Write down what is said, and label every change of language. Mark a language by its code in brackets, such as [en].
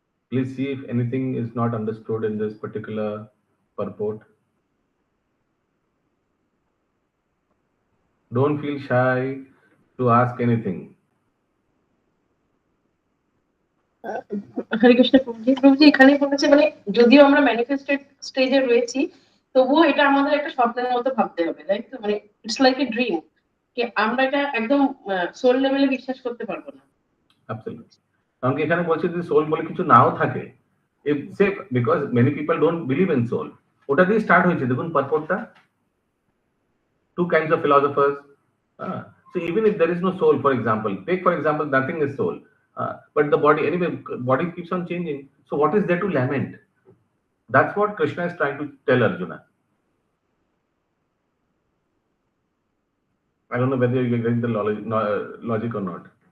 [en] Please see if anything is not understood in this particular purport. Don't feel shy to ask anything. [bn] হরে কৃষ্ণ প্রভুজি। প্রভুজি এখানে বলেছে মানে যদিও আমরা manifested স্টেজে রয়েছি, তবুও এটা আমাদের একটা স্বপ্নের মতো ভাবতে হবে, তাই তো? মানে [en] it's like a dream, [bn] কি আমরা এটা একদম সোল লেভেলে বিশ্বাস করতে পারবো না। Absolutely. কারণ কি এখানে বলছে যে সোল বলে কিছু নাও থাকে, [en] if say because many people don't believe in soul, [bn] ওটা দিয়ে স্টার্ট হয়েছে দেখুন পারপোর্টটা, [en] two kinds of philosophers. So even if there is no soul, for example, take for example nothing is soul, but the body anyway, body keeps on changing, so what is there to lament? That's what Krishna is trying to tell Arjuna. I don't know whether you get the logic or not.